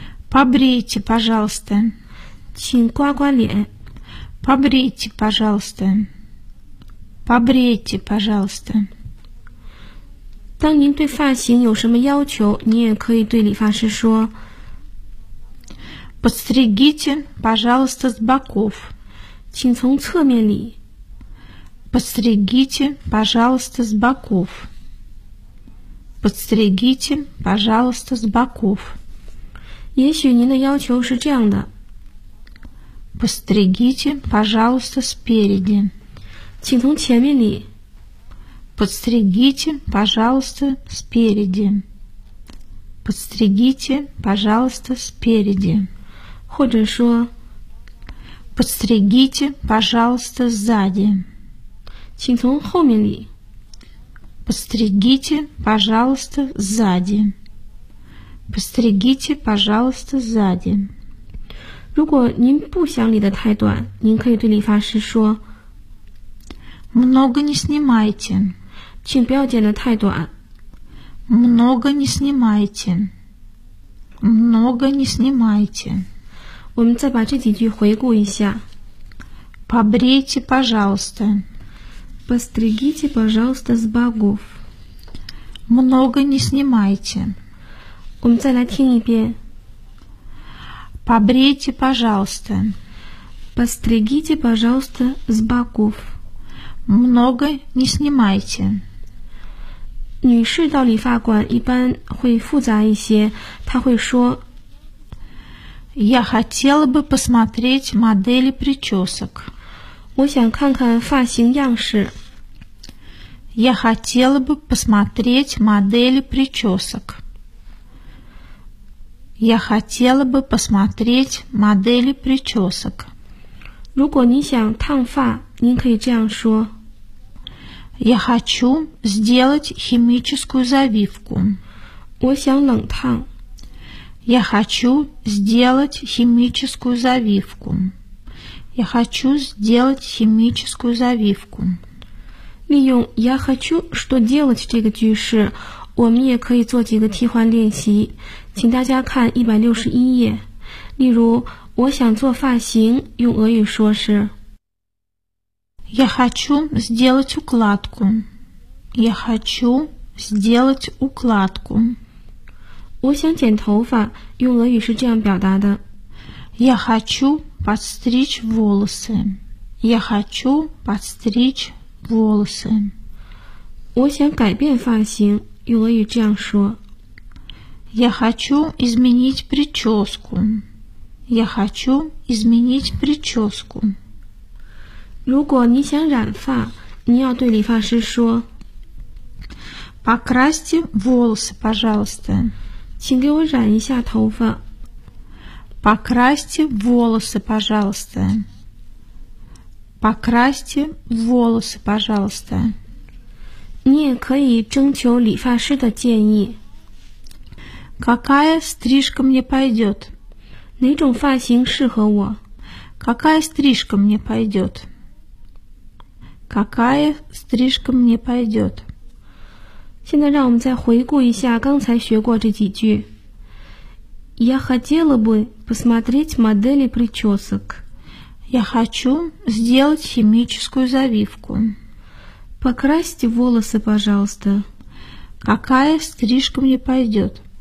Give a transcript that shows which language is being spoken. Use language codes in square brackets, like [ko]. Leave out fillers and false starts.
[ru] Побрейте, пожалуйста. [zh] 请刮刮脸。 [ru] Побрейте, пожалуйста. Побрейте, пожалуйста. [zh] 当您对发型有什么要求，你也可以对理发师说 [ru] Подстригите, пожалуйста, с боков. [zh] 请从侧面理。 [ru] Подстригите, пожалуйста, с боков. Подстригите, пожалуйста, с боков. [zh] 也许您的要求是这样的。 [ru] Подстригите, пожалуйста, спереди. [zh] 请从前面理。 [ru] Подстригите, пожалуйста, спереди. Подстригите, пожалуйста, спереди. [zh] 或者说 [ru] Подстригите, пожалуйста, сзади. [zh] 请从后面理。 [ru] Подстригите, пожалуйста, сзади. Подстригите, пожалуйста, сзади. [zh] 如果您不想理得太短，您可以对理发师说 [ru] Много не снимайте. [zh] 请不要剪得太短。 [ru] Много не снимайте. Много не снимайте. [zh] 我们再把这几句回顾一下。 [ru] Побрейте, пожалуйста. Постригите, пожалуйста, с боков. Много не снимайте. Он целотенье. Побрейте, пожалуйста. Постригите, пожалуйста, с боков. Много не снимайте. [zh] 女士到理发馆一般会复杂一些，她会说 [ru] Я хотела бы посмотреть модели причесок. [zh] 我想看看发型样式。 [ru] Я хотела бы посмотреть модели причесок. Я хотела бы посмотреть модели причесок. [zh] 如果你想烫发，您可以这样说。 [ru] Я хочу сделать химическую завивку. [zh] 我想冷烫。 [ru] Я хочу сделать химическую завивку. Я хочу сделать химическую завивку. [zh] 利用 [ru] я хочу, [zh] 说 [ru] делать [zh] 这个句式，我们也可以做几个替换练习，请大家看161页。例如，我想做发型，用俄语说是 [ru] Я хочу сделать укладку. Я хочу сделать укладку. [zh] 我想剪头发，用俄语是这样表达的 [ru] Я хочу подстричь волосы. Я хочу подстричь волосы. [zh] 我想改变发型，用俄语这样说 [ru] Я хочу изменить прическу. Я хочу изменить прическу. [zh] 如果你想染发，你要对理发师说 [ru] Покрасьте волосы, пожалуйста. [zh] 请给我染一下头发 [ru] Покрасьте волосы, пожалуйста. Покрасьте волосы, пожалуйста. [zh] 你也可以征求理发师的建议 [ru] Какая стрижка мне пойдет? [zh] 哪种发型适合我 [ru] Какая стрижка мне пойдет? Какая стрижка мне пойдет? [zh] 现在让我们再回顾一下刚才学过这几句 [ru] Я хотела бы посмотреть модели причесок. Я хочу сделать химическую завивку. Покрасьте волосы, пожалуйста. Какая стрижка мне пойдет?